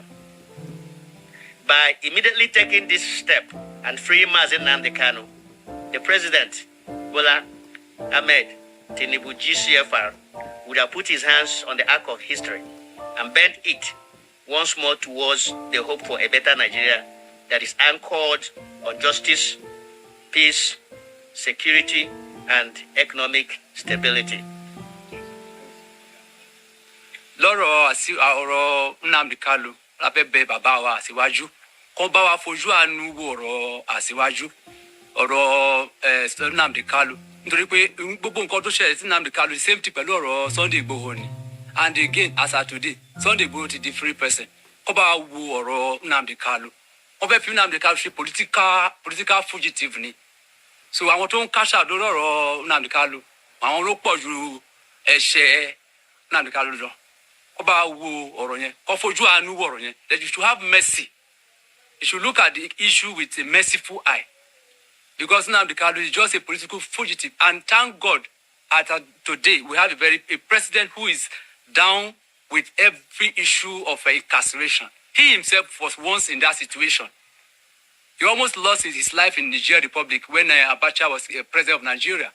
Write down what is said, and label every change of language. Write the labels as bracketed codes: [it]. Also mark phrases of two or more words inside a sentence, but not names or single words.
[en] By immediately taking this step and freeing Nnamdi Kanu, the president, Bola Ahmed Tinubu GCFR, would have put his hands on the arc of history and bent it once more towards the hope for a better Nigeria that is anchored on justice, peace, security, and economic stability. [yo] Lọ́rọ̀ ọ̀rọ̀ Nnamdi Kanu lábẹ́bẹ́ bàbá wa Aṣíwájú kó bá wa fojú àánú wo ọ̀rọ̀ Aṣíwájú ọ̀rọ̀ Nnamdi Kanu nítorí pé gbogbo nǹkan tó ṣẹlẹ̀ sí Nnamdi Kanu [en] the same thing [yo] pẹ̀lú ọ̀rọ̀ Sunday Igboho ni, [en] and again as at today Sunday Igboho [yo] ti di [en] free person. [yo] Kó bá wa wo ọ̀rọ̀ Nnamdi Kanu, wọ́n fẹ́ fi Nnamdi Kanu ṣe [en] political fugitive [yo] ni. So àwọn tó ń káṣà lórí ọ̀rọ̀ Nnamdi Kanu àwọn ló pọ̀ ju ẹ̀ṣẹ̀ Nnamdi Kanu lọ. Kó bá wo ọ̀rọ̀ yẹn, kó fojú àánú wo ọ̀rọ̀ yẹn, [en] that you should have mercy He should look at the issue with a merciful eye. Because Nnamdi Kanu is just a political fugitive. And thank God, today, we have a president who is down with every issue of incarceration. He himself was once in that situation. He almost lost his life in Nigeria Republic when Abacha was president of Nigeria.